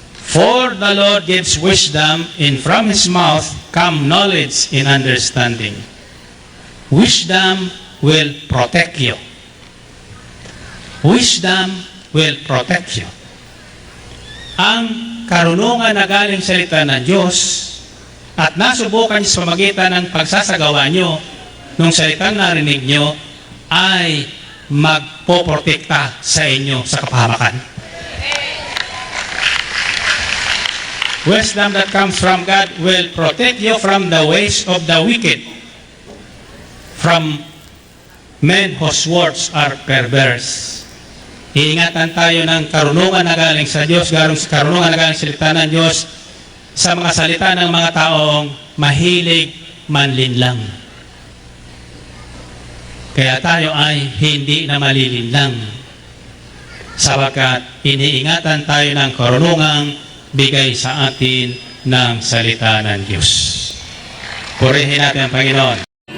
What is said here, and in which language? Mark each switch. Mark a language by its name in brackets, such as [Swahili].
[English] For the Lord gives wisdom, and from His mouth come knowledge and understanding. Wisdom will protect you. Wisdom will protect you. [Filipino] Ang karunungan na galing sa salita ng Diyos at nasubukan sa pamagitan ng pagsasagawa nyo nung salitang narinig nyo ay magpoprotekta sa inyo sa kapahamakan. [English] Wisdom that comes from God will protect you from the ways of the wicked, from men whose words are perverse. [Filipino] Iingatan tayo ng karunungan na galing sa Diyos, karunungan na galing sa salita ng Diyos, sa mga salita ng mga taong mahilig manlinlang. Kaya tayo ay hindi na malilinlang, sapagkat iniingatan tayo ng karunungang bigay sa atin ng salita ng Diyos. Purihin natin ang Panginoon.